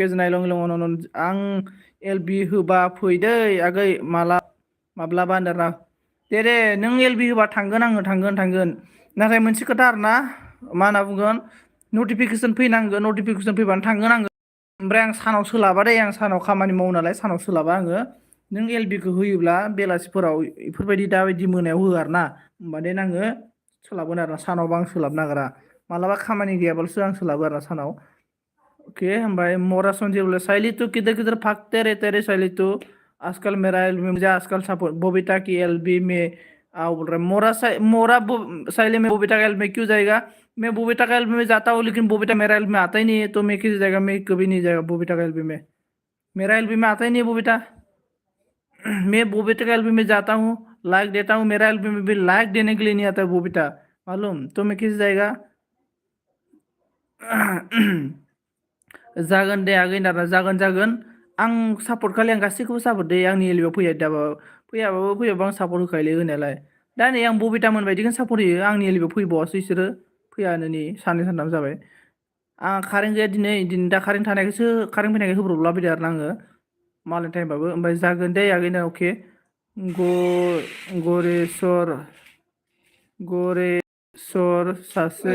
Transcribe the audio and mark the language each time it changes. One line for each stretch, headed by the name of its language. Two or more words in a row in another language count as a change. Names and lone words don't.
Bodo: नायलं आं एलबि होबा फै दै आगै माब्लाबा होनदोंना दे नों एलबि होबा थांगोन आङो थांगोन नाथाय मोनसे खोथा आरोना मा होनना बुंगोन नटिफिकेसन फैनांगोन नटिफिकेसन फैबानो थांगोन आङो ओमफ्राय आं सानाव सोलाबा दे आं सानाव खामानि मावो नालाय सानाव सोलाबा आङो नों एलबिखौ होयोब्ला बेलासिफोराव बेफोरबायदि दाबायदि मोनायाव हो आरोना होमबादेन आङो सोलाबगोन आरोना सानावबा आं सोलाबनो नागिरा मालाबा खामानि गैयाबालसो आं सोलाबो आरोना सानाव ओके ओमफ्राय मोरा संजय बोले शैली
Hindi: तू किधर भागते रहते रे शैली तू आजकल मेरा एलबी में मुझे आजकल सपोर्ट बबीता की एलबी में आओ बोल रहा है मोरा शैली में बबीता का एलबी में क्यों जाएगा मैं बबीता का एलबी में जाता हूँ लेकिन बबीता मेरा एलबी में आता ही नहीं है तो मैं किस जाएगा मैं कभी नहीं जाएगा बबीता का एलबी में मेरा एलबी में आता ही नहीं है बबीता मैं बबीता का एलबी में जाता हूँ लाइक देता हूँ मेरा एलबी में भी लाइक देने के लिए नहीं आता है बबीता मालूम तो मैं किस जाएगा
Bodo: जागोन दे आगै नारा जागोन आं सापर्ट खालि आं गासैखौबो सापर्ट दे आंनि एलबियाव फैयाबाबो आं सापर्ट होखायोलै होनायालाय दा नै आं बबिता मोन बायदिखौनो सापर्ट होयो आंनि एलबियाव फैबावासो बिसोरो फैयानो नै साननै सानथाम जाबाय आं कारेन्ट गैया दिनै दा कारेन्ट फैनायखाय होब्रबला बायदों आरो आङो मालाय टाइमबाबो ओमफ्राय जागोन दे आगैना अके गरेस्वर सासे